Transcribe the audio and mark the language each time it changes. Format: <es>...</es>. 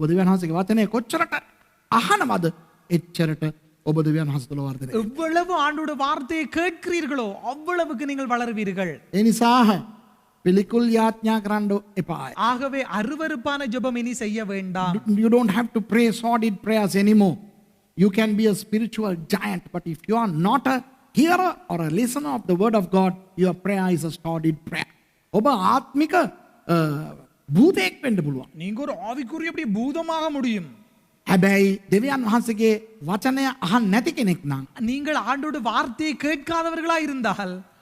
<si>ඔබ දෙවියන් වහන්සේගේ වචනේ කොච්චරට අහනවද එච්චරට ඔබ දෙවියන් වහන්සේ තුළ වර්ධනය.</si> <ta>எவ்வளவு ஆண்டோட வார்த்தையை கேட்கிறீர்களோ அவ்வளவுக்கு நீங்கள் வளருவீர்கள்.</ta> <si>ඒ නිසා පිළිකුල් යාඥා කරන්න එපායි.</si> <ta>ஆகவே அருவருப்பான ஜெபம் இனி செய்ய வேண்டாம்.</ta> <en>You don't have to pray sordid prayers anymore. You can be a spiritual giant, but if you are not a hearer or a listener of the word of God, your prayer is a sordid prayer.</en> <si>ඔබ ආත්මික භූතයෙක් වෙන්න පුළුවන්.</si> <ta>நீங்க ஒரு ஆவிக்குரிய அப்படி பூதமாக முடியும்.</ta> <si>හැබැයි දෙවියන් වහන්සේගේ වචනය අහන්න නැති කෙනෙක් නම්</si> <ta>நீங்கள் ஆண்டோட வார்த்தையை கேட்காதவர்களா இருந்தால்</ta>